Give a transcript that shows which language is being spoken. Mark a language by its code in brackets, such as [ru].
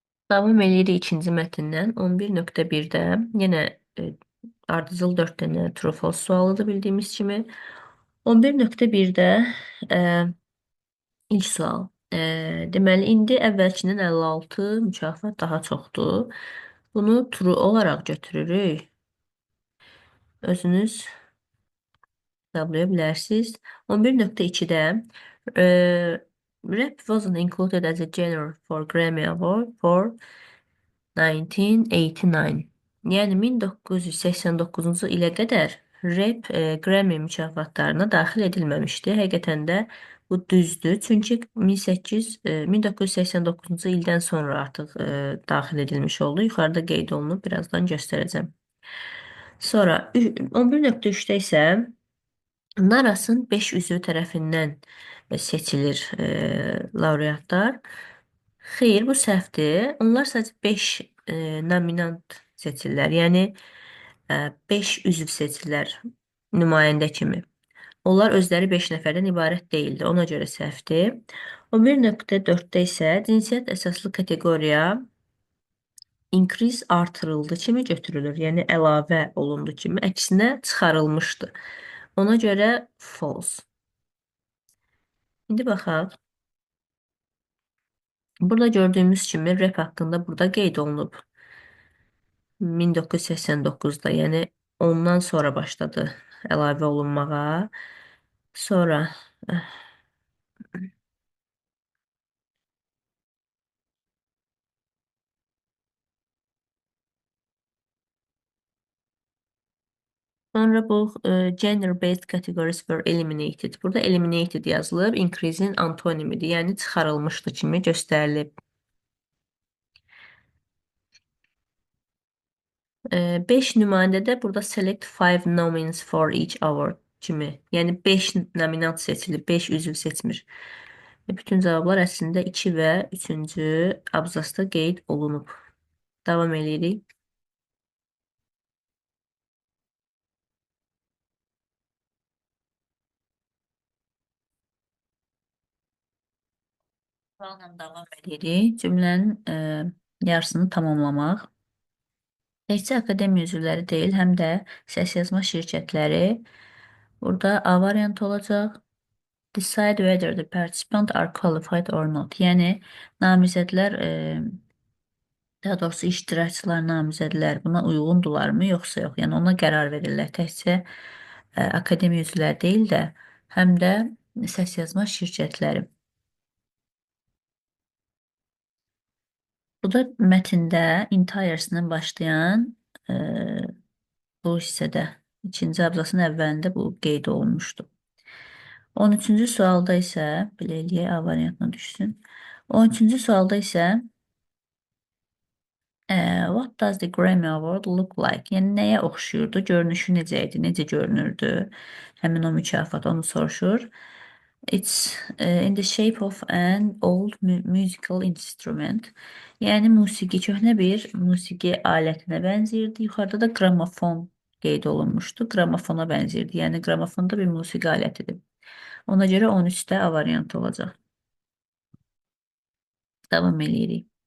[az] Davam eləyirik ikinci mətndən. 11.1-də yenə ardıcıl 4 dənə true false sualıdır bildiyimiz kimi. 11.1-də e, ilk sual. Deməli, indi əvvəlkinin 56 mükafat daha çoxdur. Bunu true olaraq götürürük. Özünüz hesablaya bilərsiniz. [en] 11.2-də rap wasn't included as a genre for Grammy Award for 1989. [az] Yəni 1989-cu ilə qədər rap Grammy mükafatlarına daxil edilməmişdi. Həqiqətən də bu düzdür. Çünki 1989-cu ildən sonra artıq daxil edilmiş oldu. Yuxarıda qeyd olunub, birazdan göstərəcəm. Sonra 11.3-də isə Narasın 5 üzvü tərəfindən seçilir laureatlar. Xeyr, bu səhvdir. Onlar sadəcə 5 nominant seçirlər. Yəni 5 üzv seçirlər nümayəndə kimi. Onlar özləri 5 nəfərdən ibarət deyildi. Ona görə səhvdir. 11.4-də isə cinsiyyət əsaslı kateqoriya increase artırıldı kimi götürülür. Yəni əlavə olundu kimi, əksinə çıxarılmışdı. Ona görə false. İndi baxaq. Burada gördüyümüz kimi rap haqqında burada qeyd olunub. 1989-da, yəni ondan sonra başladı əlavə olunmağa. Sonra sonra bu [en] gender-based categories were eliminated. [az] Burada eliminated yazılıb, increase-in antonimidir. Yəni çıxarılmışdı kimi göstərilib. 5 nümayəndədə burada [en] select 5 nominees for each award [az] kimi. Yəni 5 nominant seçilib, 5 üzv seçmir. Bütün cavablar əslində 2 və 3-cü abzasda qeyd olunub. Davam edirik. Sualla davam edirik. Cümlənin yarısını tamamlamaq. Təkcə akademiya üzvləri deyil, həm də səs yazma şirkətləri. Burada A variantı olacaq. [en] Decide whether the participant are qualified or not. [az] Yəni, namizədlər, daha doğrusu iştirakçılar, namizədlər buna uyğundurlarmı, yoxsa yox? Yəni, ona qərar verirlər. Təkcə akademiya üzvləri deyil də, həm də səs yazma şirkətləri. Bu da mətndə entire-sindən başlayan bu hissədə, ikinci abzasın əvvəlində bu qeyd olunmuşdu. 13-cü sualda isə, belə eləyək, A variantına düşsün. 13-cü sualda isə [en] what does the Grammy Award look like? [az] Yəni, nəyə oxşuyurdu? Görünüşü necə idi? Necə görünürdü? Həmin o mükafat onu soruşur. [en] It's in the shape of an old musical instrument. [az] Yəni, musiqi, köhnə bir musiqi alətinə bənzəyirdi. Yuxarıda da qramofon qeyd olunmuşdu. Qramofona bənzəyirdi. Yəni, qramofon da bir musiqi alətidir. Ona görə 13-də A variantı olacaq. Davam eləyirik.